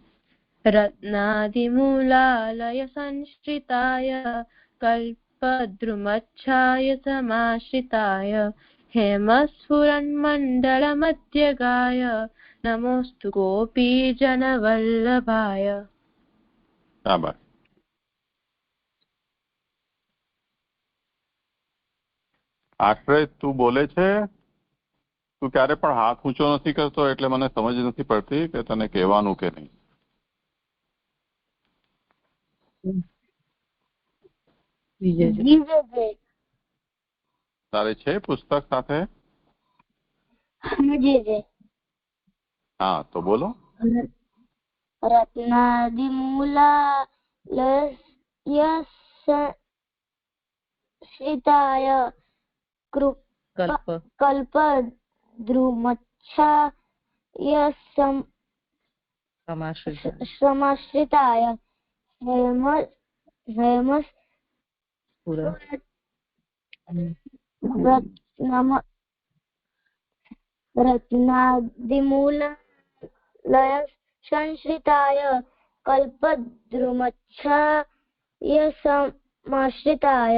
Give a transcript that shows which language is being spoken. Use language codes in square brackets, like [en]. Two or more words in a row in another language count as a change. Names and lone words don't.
[sa] रत्नादिमूलालय संश्रिताय कल्पद्रुमच्छाय समाश्रिताय हेमस्फुरन्मण्डलमध्यगाय नमोस्तु गोपीजनवल्लभाय। [gu] शाबाश। આશ્રય તું બોલે છે? તું ક્યારે પણ હાથ ઊંચો નથી કરતો એટલે મને સમજ નથી પડતી કે તને કહેવાનું કે નહીં. તારે છે પુસ્તક સાથે? હા તો બોલો. [sa] रत्नादिमूलालय संश्रिताय कल्पद्रुमच्छाय समाश्रिताय रत्नादिमूलालय संश्रिताय कल्पद्रुमच्छाय हेमश्रिताय